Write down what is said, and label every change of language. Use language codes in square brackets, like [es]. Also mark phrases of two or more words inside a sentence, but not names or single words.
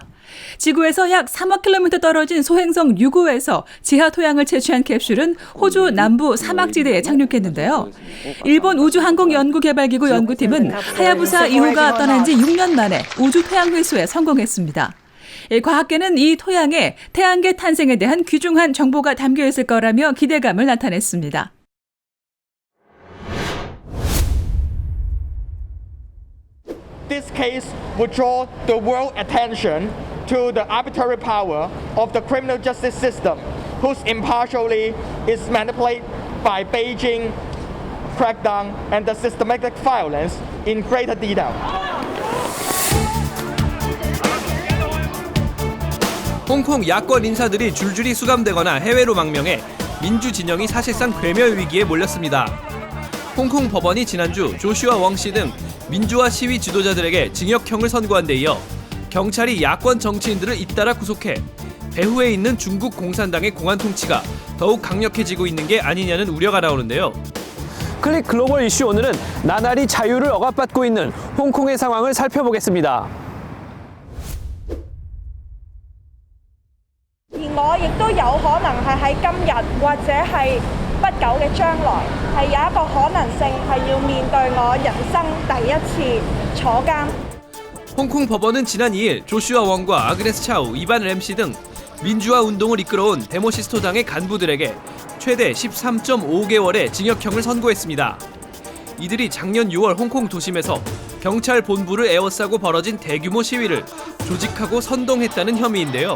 [ko] 지구에서 약 3억 킬로미터 떨어진 소행성 6호에서 지하 토양을 채취한 캡슐은 호주 남부 사막지대에 착륙했는데요. 일본 우주항공연구개발기구 연구팀은 하야부사 2호가 떠난 지 6년 만에 우주 토양 회수에 성공했습니다. 과학계는 이 토양에 태양계 탄생에 대한 귀중한 정보가 담겨 있을 거라며 기대감을 나타냈습니다. [en] This case would draw the world attention to the arbitrary power of the criminal justice system, whose impartiality is manipulated by Beijing crackdown and the systematic violence in greater detail. [ko] 홍콩 야권 인사들이 줄줄이 수감되거나 해외로 망명해 민주 진영이 사실상 괴멸 위기에 몰렸습니다. 홍콩 법원이 지난주 조슈아 웡 씨 등 민주화 시위 지도자들에게 징역형을 선고한 데 이어 경찰이 야권 정치인들을 잇따라 구속해 배후에 있는 중국 공산당의 공안 통치가 더욱 강력해지고 있는 게 아니냐는 우려가 나오는데요. 클릭 글로벌 이슈 오늘은 나날이 자유를 억압받고 있는 홍콩의 상황을 살펴보겠습니다. [yue] 我亦都有可能係喺今日或者係不久嘅將來，係有一個可能性係要面對我人生第一次坐監。 [ko] 홍콩 법원은 지난 2일 조슈아 웡과 아그네스 차우, 이반 램시 등 민주화 운동을 이끌어온 데모시스토당의 간부들에게 최대 13.5개월의 징역형을 선고했습니다. 이들이 작년 6월 홍콩 도심에서 경찰 본부를 에워싸고 벌어진 대규모 시위를 조직하고 선동했다는 혐의인데요.